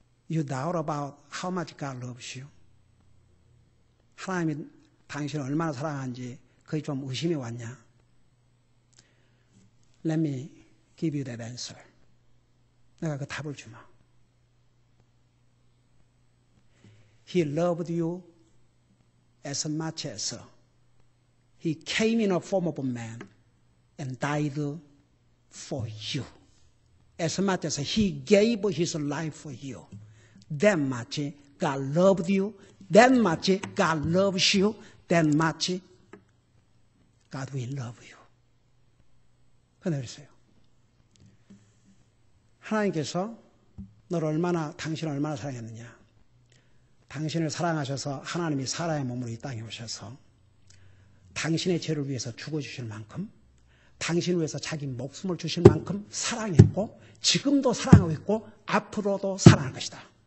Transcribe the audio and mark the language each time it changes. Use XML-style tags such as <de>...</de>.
<en>You doubt about how much God loves you?</en> <ko>하나님이 당신을 얼마나 사랑하는지 그게 좀 의심이 왔냐?</ko> <en>Let me give you that answer.</en> <ko>내가 그 답을 주마.</ko> <en>He loved you as much as He came in a form of a man and died for you. As much as He gave His life for you. That much God loved you. That much God loves you. That much God will love you.</en> <ko>그랬어요. 하나님께서 당신을 얼마나 사랑했느냐. 당신을 사랑하셔서 하나님이 사람의 몸으로 이 땅에 오셔서 당신의 죄를 위해서 죽어주실 만큼, 당신을 위해서 자기 목숨을 주실 만큼 사랑했고, 지금도 사랑하고 있고, 앞으로도 사랑할 것이다.</ko>